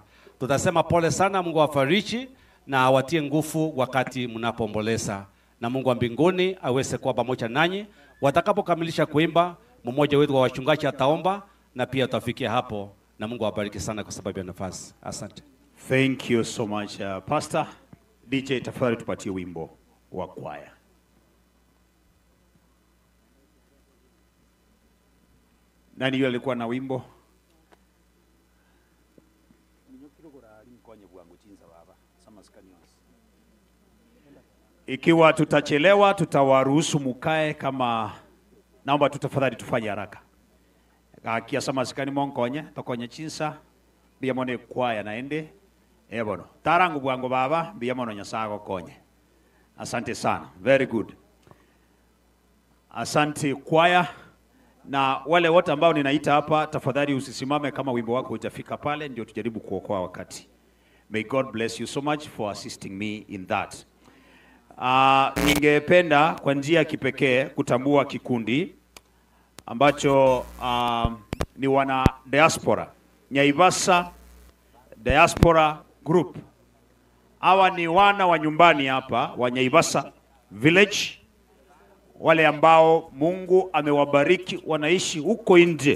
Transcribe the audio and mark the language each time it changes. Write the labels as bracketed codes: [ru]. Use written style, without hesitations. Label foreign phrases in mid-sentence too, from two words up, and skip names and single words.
[sw] Tutasema pole sana, Mungu awafariji na awatie nguvu wakati mnapoomboleza, na Mungu wa mbinguni aweze kuwa pamoja nanyi. Watakapokamilisha kuimba, mmoja wetu wa wachungaji ataomba na pia tutafikia hapo, na Mungu awabariki sana kwa sababu ya nafasi. Asante. Thank you so much, Pastor. DJ, tafadhali tupatie wimbo wa choir. Nani yule alikuwa na wimbo? Ikiwa tutachelewa, tutawaruhusu mukae. Kama naomba tutafadhali tufanye haraka. [guz] Akia sama sikani monkonya, tokonya chinsa, biyamone choir naende. Ebono. Tarangu bwango baba, biyamono nyasago konye. [sw] Asante sana. [en] Very good. [sw] Asante choir. Na wale wote ambao ninaita hapa, tafadhali usisimame kama wimbo wako hujafika pale, ndio tujaribu kuokoa wakati. [en] May God bless you so much for assisting me in that. [sw] Ningependa kwa njia kipekee kutambua kikundi ambacho ni wana diaspora, Nyaivasa Diaspora Group. Hawa ni wana wa nyumbani hapa wa Nyaivasa Village, wale ambao Mungu amewabariki wanaishi huko nje.